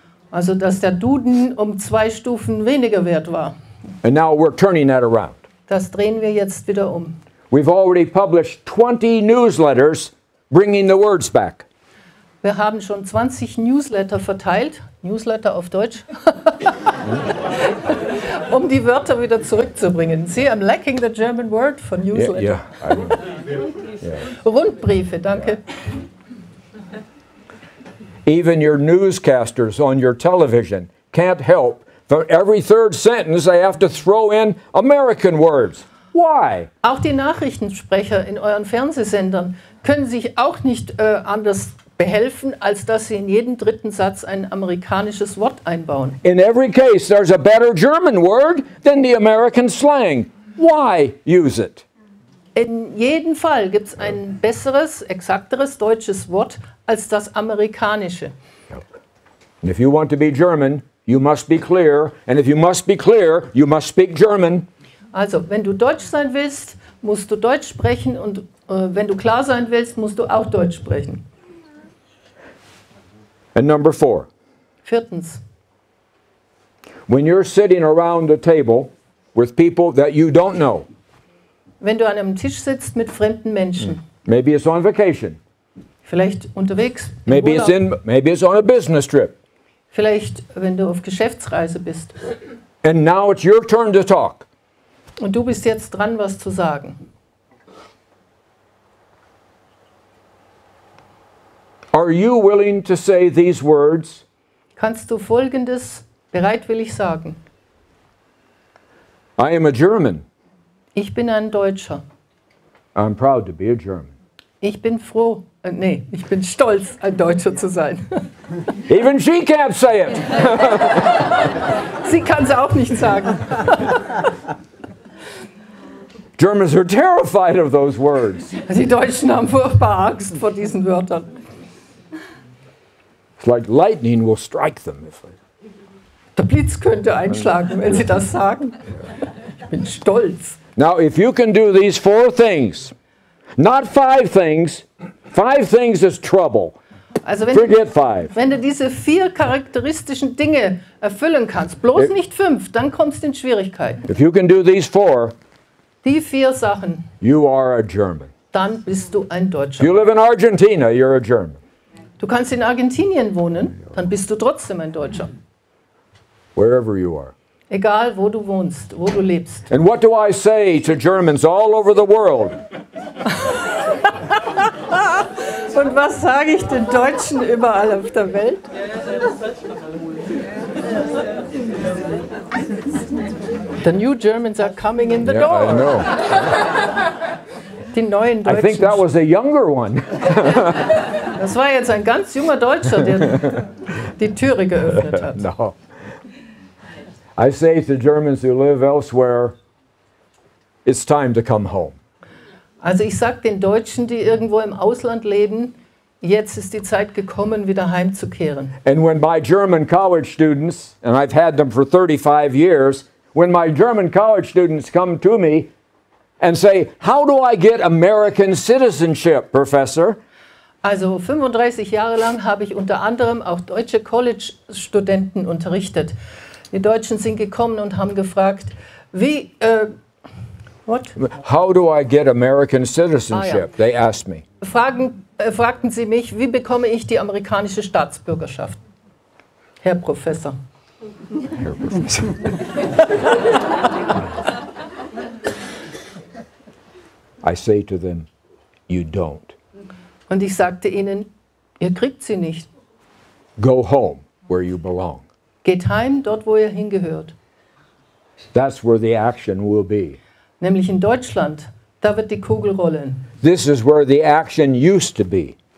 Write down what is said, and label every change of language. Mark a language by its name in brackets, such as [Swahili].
[German] Also dass der Duden um 2 Stufen weniger wert war. [English] And now we're turning that around. [German] Das drehen wir jetzt wieder um. [English] We've already published 20 newsletters bringing the words back. [German] Wir haben schon 20 Newsletter verteilt, Newsletter auf Deutsch, um die Wörter wieder zurückzubringen. [English] See, I'm lacking the German word for Newsletter. [German] Rundbriefe, danke. [English] Even your newscasters on your television can't help. For every third sentence, they have to throw in American words. Why? [German] Auch die Nachrichtensprecher in euren Fernsehsendern können sich auch nicht anders behelfen, als dass sie in jeden dritten Satz ein amerikanisches Wort einbauen. [English] In every case, there's a better German word than the American slang. Why use it? [German] In jedem Fall gibt es ein besseres, exakteres deutsches Wort als das amerikanische. [English] And if you want to be German, you must be clear. And if you must be clear, you must speak German. [German] Also, wenn du Deutsch sein willst, musst du Deutsch sprechen und wenn du klar sein willst, musst du auch Deutsch sprechen. [English] And number 4, [German] Viertens, [English] when you're sitting around a table with people that you don't know, [German] wenn du an einem Tisch sitzt mit fremden Menschen, [English] maybe it's on vacation, [German] vielleicht unterwegs, im [English] maybe [German] Urlaub, [English] it's on a business trip, [German] vielleicht wenn du auf Geschäftsreise bist [English] and now it's your turn to talk. [German] und du bist jetzt dran, was zu sagen. [English] Are you willing to say these words? [German] Kannst du Folgendes bereitwillig sagen? [English] I am a German. [German] Ich bin ein Deutscher. [English] I'm proud to be a German. [German] Ich bin froh, ich bin stolz, ein Deutscher zu sein. [English] Even she can't say it. [German] Sie kann es auch nicht sagen. [English] Germans are terrified of those words. [German] Die Deutschen haben furchtbar Angst vor diesen Wörtern. [English] It's like lightning will strike them. [German] Der Blitz könnte einschlagen, wenn sie das sagen. Ich bin stolz. [English] Now, if you can do these 4 things, not 5 things, 5 things is trouble. [German] Also [English] Forget 5. [German] wenn du diese 4 charakteristischen Dinge erfüllen kannst, bloß nicht 5, dann kommst du in Schwierigkeiten. [English] If you can do these 4, [German] Die 4 Sachen, [English] you are a German. [German] dann bist du ein [English] If [German] Deutscher. [English] you live in Argentina, you're a German. [German] Du kannst in Argentinien wohnen, dann bist du trotzdem ein Deutscher. [English] Wherever you are. [German] Egal, wo du wohnst, wo du lebst. [English] And what do I say to Germans all over the world? [German] Und was sage ich den Deutschen überall auf der Welt? [English] The new Germans are coming in the Yeah, door. I know. [German] Die neuen [English] I think that [German] Deutschen. [English] was a younger one. [German] Das war jetzt ein ganz junger Deutscher, der die Türe geöffnet hat. [English] No. I say to Germans who live elsewhere, it's time to come home. [German] Also ich sage den Deutschen, die irgendwo im Ausland leben, jetzt ist die Zeit gekommen, wieder heimzukehren. [English] And when my German college students, and I've had them for 35 years, when my German college students come to me and say, how do I get American citizenship, Professor? [German] Also 35 Jahre lang habe ich unter anderem auch deutsche College-Studenten unterrichtet. Die Deutschen sind gekommen und haben gefragt, wie, [English] what? How do I get American citizenship? They asked me. [German] Fragten sie mich, wie bekomme ich die amerikanische Staatsbürgerschaft? Herr Professor. [English] I say to them, you don't. [German] Und ich sagte ihnen, ihr kriegt sie nicht. [English] Go home where you belong. [German] Geht heim, dort wo ihr hingehört. [English] That's where the action will be. [German] Nämlich in Deutschland, da wird die Kugel rollen. [English] This is where the action used to be.